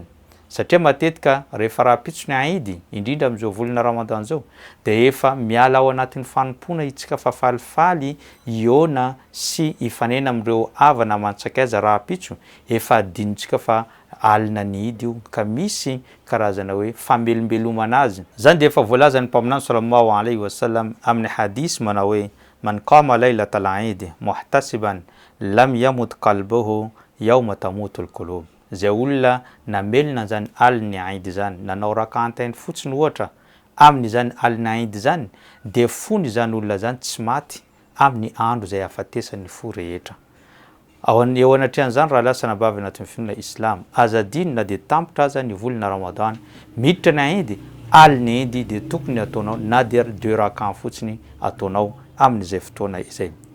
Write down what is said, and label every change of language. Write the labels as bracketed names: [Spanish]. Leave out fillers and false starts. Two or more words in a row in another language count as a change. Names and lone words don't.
[Malagasy] Satria matetika rehefa rapitso ny Eid, indrindra amin'izao volana Ramadan zao, dia efa miala ao anatin'ny fanompona itsika fa falifaly iona sy ifanena amin'ireo havana mantsakaiza rapitso, efa adinitsika fa alina ny Eid io, ka misy karazana hoe famelombelomana azy. Zany dia efa voalazany mpaminany [Arabic] صلى الله عليه وسلم [Malagasy] amin'ny hadis manao hoe [Arabic] من قام ليلة العيد محتسبا لم يمت قلبه يوم تموت القلوب. [Malagasy] Zay olona namelona zany aliny Eid zany, nanao rakantainy fotsiny ohatra amin'izany aliny Eid zany, dia fony zany olona zany tsy maty amin'ny andro zay afatesany fo rehetra. Eo anatrehan'izany raha lasa nabavy anatin'ny finoana Islam, azadiny na dia tampotra aza ny volana Ramadan, miditra ny Eid, aliny Eid dia tokony ataonao na dia 2 rakan fotsiny ataonao amin'izay fotoana izay.